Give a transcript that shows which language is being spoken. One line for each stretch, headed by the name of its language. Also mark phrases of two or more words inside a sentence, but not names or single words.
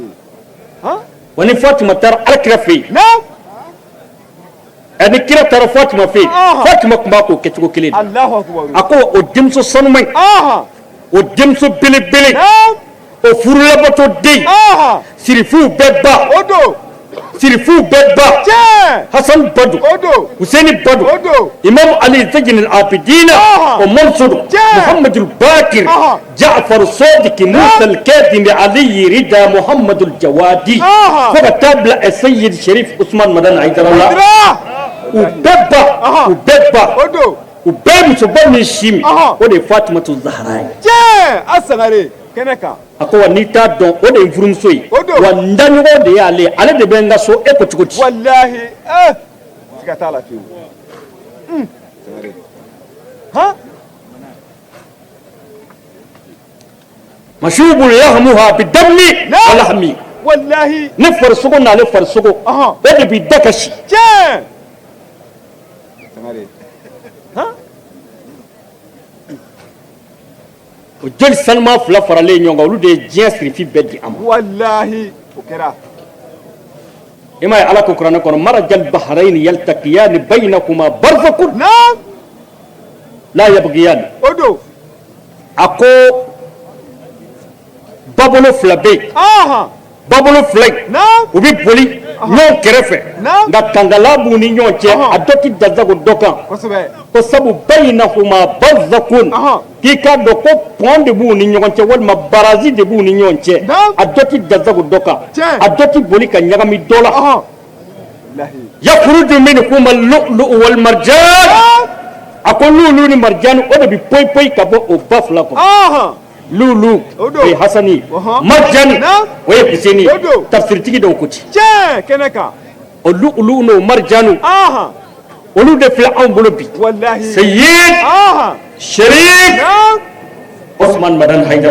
Bambara: wa ni fatima taara alakira fɛ yen ni kira taara fatima fɛ yen fatima tun b'a k'o kɛcogo kelen de a ko o denmuso sanuman in o denmuso belebele o furulabato den sirifuw bɛɛ ba sirifu bɛɛ ba hasan badu husaini badu imam ali zajin al-abidina o mansour muhammad al-bakir ja'far sadiq musa al-kadim ali rida muhammad al-jawadi fo ka taa bila sayyid sharif usman madan haydarallah u bɛɛ ba u bɛɛ musoba min si min o de ye fatimatu zahra ye asangare kɛnɛ kan a ko wa n'i t'a dɔn o de ye n furumuso ye wa n daɲɔgɔn de y'ale ye ale de bɛ n ka so e ko cogo di walahi siga t'a la fiyewu sangare han
Arabic: مشوب يحمها بالدم واللحم
Bambara: wallahi ne farisogo n'ale farisogo o de bi da kasi sangare o joli sanuma fila faralen ɲɔgɔn kan olu de ye diɲɛ sirifi bɛɛ di a ma wallahi o kɛra i m'a ye ala ko kuranɛ kɔnɔ
Arabic: مرج البحرين يلتقيان بينهما برزخ لا يبغيان
Bambara: o don a ko babolo fila bɛ yen babolo fila in u bɛ boli ɲɔgɔn kɛrɛfɛ nka kangala b'u ni ɲɔgɔn cɛ a dɔ tɛ dazago dɔ kan ko sabu
Arabic: بينهما برزخ
Bambara: k'i k'a dɔn ko pɔn de b'u ni ɲɔgɔn cɛ walima barazi de b'u ni ɲɔgɔn cɛ a dɔ tɛ dazago dɔ kan a dɔ tɛ boli ka ɲagami dɔ la
Arabic: يخرج منهما اللؤلؤ والمرجان
Bambara: a ko lu'lu ni marjan o de bɛ poyi poyi ka bɔ o ba fila kɔnɔ lulu o ye hasani marjani o ye husaini tafsiritigi dɔw ko ten kɛnɛ kan o lu'lu n'o marjanu olu de filɛ anw bolo bi sayyid sharif osman madan haydara